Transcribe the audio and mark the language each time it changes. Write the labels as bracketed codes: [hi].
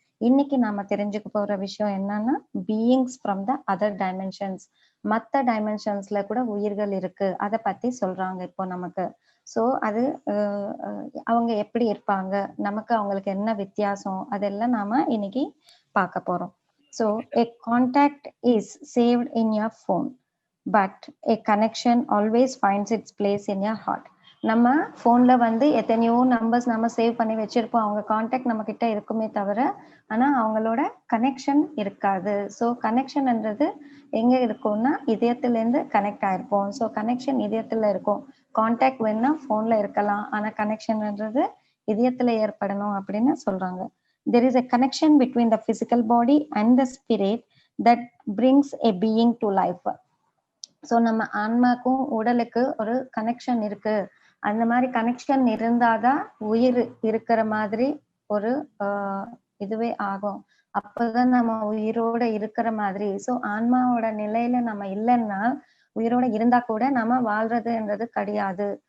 [ta] இன்னைக்கு நாம தெரிஞ்சுக்க போற விஷயம் என்னன்னா, [en] beings from the other dimensions, [ta] மற்ற டைமென்ஷன்ஸ்ல கூட உயிர்கள் இருக்கு, அதை பத்தி சொல்றாங்க இப்போ நமக்கு. ஸோ அது அவங்க எப்படி இருப்பாங்க, நமக்கு அவங்களுக்கு என்ன வித்தியாசம், அதெல்லாம் நாம இன்னைக்கு பார்க்க போறோம். [en] So a contact is saved in your phone, but a connection always finds its place in your heart. [ta] நம்ம ஃபோன்ல எத்தனையோ நம்பர்ஸ் நம்ம சேவ் பண்ணி வச்சிருப்போம். அவங்க கான்டாக்ட் நம்ம கிட்ட இருக்குமே தவிர, ஆனா அவங்களோட கனெக்ஷன் இருக்காது. ஸோ கனெக்ஷன்ன்றது எங்க இருக்கும்னா, இதயத்திலேருந்து கனெக்ட் ஆயிருப்போம். ஸோ கனெக்ஷன் இதயத்துல இருக்கும். கான்டாக்ட் வேணா ஃபோன்ல இருக்கலாம், ஆனா கனெக்ஷன்ன்றது இதயத்துல ஏற்படணும் அப்படின்னு சொல்றாங்க. [en] There is a connection between the physical body and the spirit that brings a being to life. [ta] So நம்ம ஆன்மாக்கும் உடலுக்கு ஒரு கனெக்ஷன் இருக்கு. அந்த மாதிரி கனெக்ஷன் இருந்தாதான் உயிர் இருக்கிற மாதிரி ஒரு இதுவே ஆகும். அப்பதான் நம்ம உயிரோட இருக்கிற மாதிரி. ஸோ ஆன்மாவோட நிலையில நம்ம இல்லைன்னா, உயிரோட இருந்தா கூட நம்ம வாழ்றதுன்றது கிடையாது.